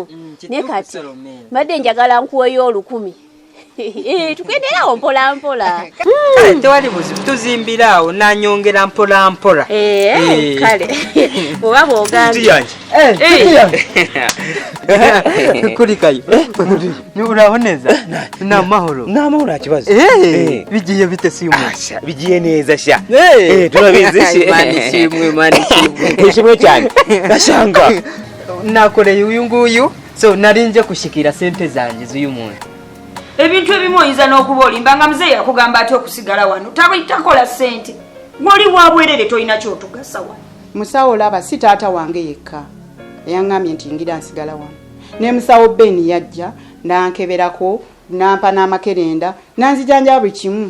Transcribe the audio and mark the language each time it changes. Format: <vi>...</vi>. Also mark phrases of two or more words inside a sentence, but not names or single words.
<lg>Ne kati mbadde njagala nkuweyo 1,000. Tugenderawo mpola mpola. Tewali buzibu tuzimbirawo nanyongera mpola mpola. Kale. Oba bw'ogambye. Kuli kayo.</lg> <rw>Uraboneza? N'amahoro. N'amahoro akibazo. Bigiye bite simu? Bigiye neza sha. Turabizi Mani shimwe. Ishimwe cyane. Ndashanga. Nakoreye uyu nguyu.</rw> <nyn>So narinje kushikira sente zanje z'uyu muntu.</nyn> <lg>Ebintu ebimu oyinza n'okuba olimbanga muzeeyi akugamba ati okusigala wano takola ssente. Ng'oli wabwerere tolina kyotugasa wano. Musawo olaba si taata wange yekka. Yaŋŋambye nti ngira nsigala wano. Ne musawo Ben yajja nankeberako nampa n'amakerenda nanzijanjaba buli kimu.</lg>